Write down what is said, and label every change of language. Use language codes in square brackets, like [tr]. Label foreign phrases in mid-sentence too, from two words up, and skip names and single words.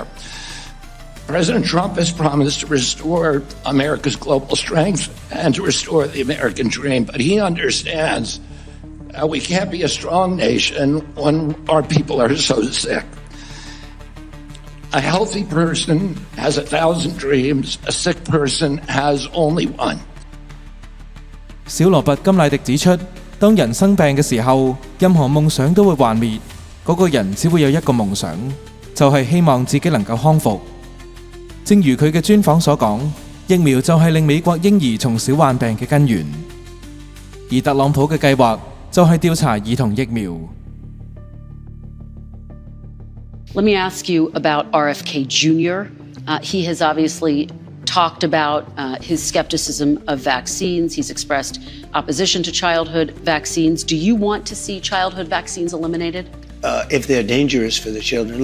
[en] President Trump has promised to restore America's global strength and to restore the American dream, but he understands we can't be a strong nation when our people are so sick. A healthy person has 1,000 dreams. A sick person has only one. [yue] 小羅拔甘迺迪指出，當人生病嘅時候，任何夢想都會幻滅。嗰個人只會有一個夢想，就係希望自己能夠康復。正如佢嘅專訪所講，疫苗就係令美國嬰兒從小患病嘅根源。而特朗普嘅計劃就係調查兒童疫苗， [en] Let me ask you about RFK Jr. He has obviously talked about his skepticism of vaccines. He's expressed opposition to childhood vaccines. Do you want to see childhood vaccines eliminated? If they're dangerous for the children.